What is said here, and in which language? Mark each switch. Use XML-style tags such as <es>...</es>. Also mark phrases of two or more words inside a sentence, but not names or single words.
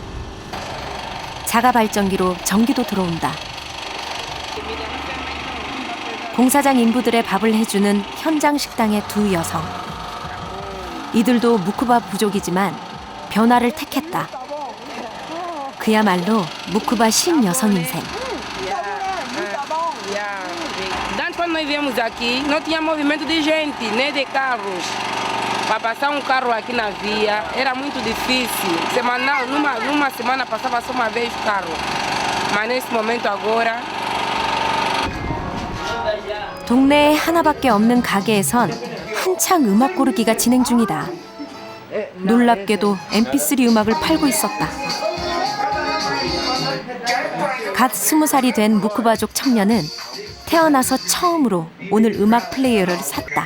<ko>자가 발전기로 전기도 들어온다. 공사장 인부들의 밥을 해주는 현장 식당의 두 여성. 이들도 무쿠바 부족이지만 변화를 택했다. 그야말로 무쿠바 신 여성 인생.</ko> <pt>Antes, quando nós viemos aqui, não tinha movimento de gente, nem de carros. Para passar carro aqui na via era muito difícil. Semanal, numa semana passava só uma vez o carro. Mas nesse momento agora.</pt> <ko>동네에 하나밖에 없는 가게에선 한창 음악 고르기가 진행 중이다. 놀랍게도 MP3 음악을 팔고 있었다. 갓 20살이 된 무쿠바족 청년은 태어나서 처음으로 오늘 음악 플레이어를 샀다.</ko>